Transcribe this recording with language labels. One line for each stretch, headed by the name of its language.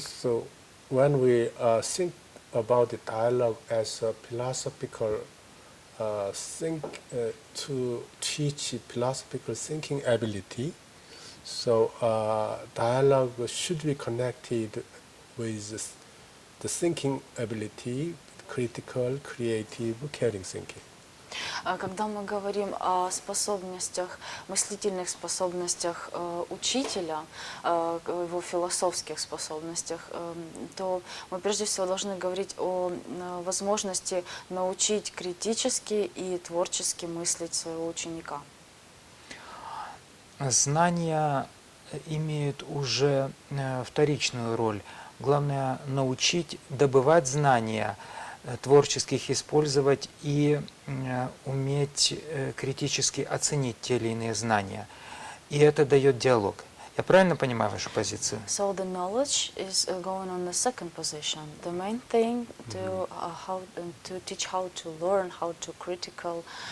English: So when we think about the dialogue as a philosophical to teach philosophical thinking ability, so dialogue should be connected with the thinking ability, critical, creative, caring thinking.
Russian: Когда мы говорим о способностях, мыслительных способностях учителя, его философских способностях, то мы прежде всего должны говорить о возможности научить критически и творчески мыслить своего ученика. Знания имеют уже вторичную роль. Главное научить добывать знания, творчески их использовать и уметь критически оценить те или иные знания. И это дает диалог. Я правильно понимаю вашу позицию?
English: So the knowledge is going on the second position. The main thing to teach how to learn, how to critical.